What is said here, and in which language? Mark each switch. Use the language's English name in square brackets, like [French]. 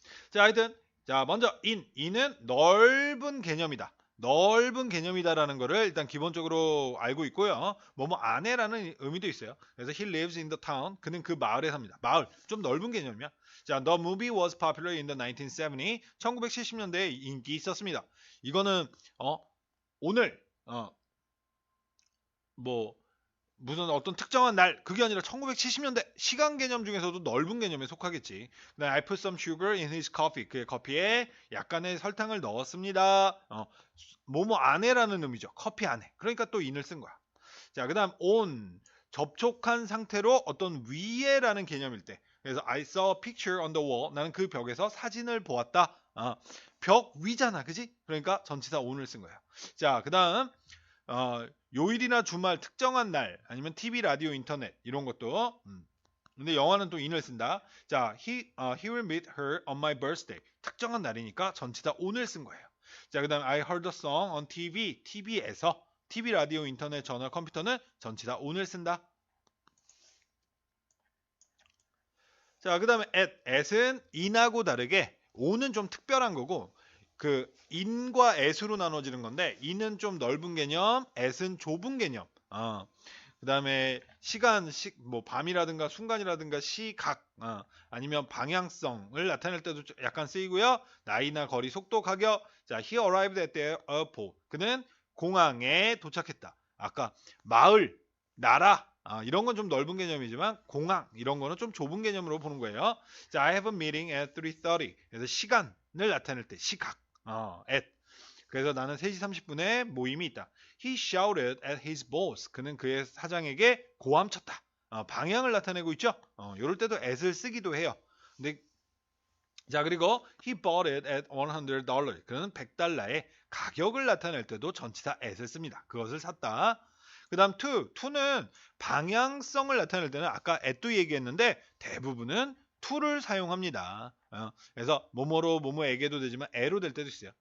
[Korean] 자, 하여튼 자 먼저 in은 넓은 개념이다. 넓은 개념이다라는 거를 일단 기본적으로 알고 있고요. 뭐뭐 안에라는 의미도 있어요. 그래서 [English] he lives in the town. [Korean] 그는 그 마을에 삽니다. 마을 좀 넓은 개념이야. [English] 자, the movie was popular in the 1970. [Korean] 1970년대에 인기 있었습니다. 이거는 오늘 뭐 무슨 어떤 특정한 날 그게 아니라 1970년대 시간 개념 중에서도 넓은 개념에 속하겠지. 그다음에 [English] I put some sugar in his coffee. [Korean] 그의 커피에 약간의 설탕을 넣었습니다. 뭐뭐 안에라는 의미죠. 커피 안에. 그러니까 또 in을 쓴 거야. 자, 그다음 on 접촉한 상태로 어떤 위에라는 개념일 때. 그래서 [English] I saw a picture on the wall. [Korean] 나는 그 벽에서 사진을 보았다. 벽 위잖아, 그지? 그러니까 전치사 on을 쓴 거야. 자, 그다음 요일이나 주말 특정한 날 아니면 TV, 라디오, 인터넷 이런 것도 근데 영화는 또 in을 쓴다. [English] 자, he will meet her on my birthday. [Korean] 특정한 날이니까 전치사 on을 쓴 거예요. [English] 자, [Korean] 그다음 [English] I heard a song on TV. [Korean] TV에서 TV, 라디오, 인터넷, 전화, 컴퓨터는 전치사 on을 쓴다. 자, 그다음에 at은 in하고 다르게 on은 좀 특별한 거고 그 in과 at으로 나눠지는 건데 in은 좀 넓은 개념, at은 좁은 개념. 그다음에 시간, 뭐 밤이라든가 순간이라든가 시각, 아니면 방향성을 나타낼 때도 약간 쓰이고요. 나이나 거리, 속도, 가격. [English] 자, he arrived at the airport. [Korean] 그는 공항에 도착했다. 아까 마을, 나라 이런 건 좀 넓은 개념이지만 공항 이런 거는 좀 좁은 개념으로 보는 거예요. [English] 자, I have a meeting at 3:30. [Korean] 그래서 시간을 나타낼 때 시각, at. 그래서 나는 3시 30분에 모임이 있다. [English] He shouted at his boss. [Korean] 그는 그의 사장에게 고함쳤다. 방향을 나타내고 있죠. 이럴 때도 at을 쓰기도 해요. 근데 자, 그리고 [English] he bought it at $100. [Korean] 그는 $100의 가격을 나타낼 때도 전치사 at을 씁니다. 그것을 샀다. 그 다음 to는 방향성을 나타낼 때는 아까 at도 얘기했는데 대부분은 to를 사용합니다. 그래서 뭐뭐로 뭐뭐에게도 되지만 에로 될 때도 있어요.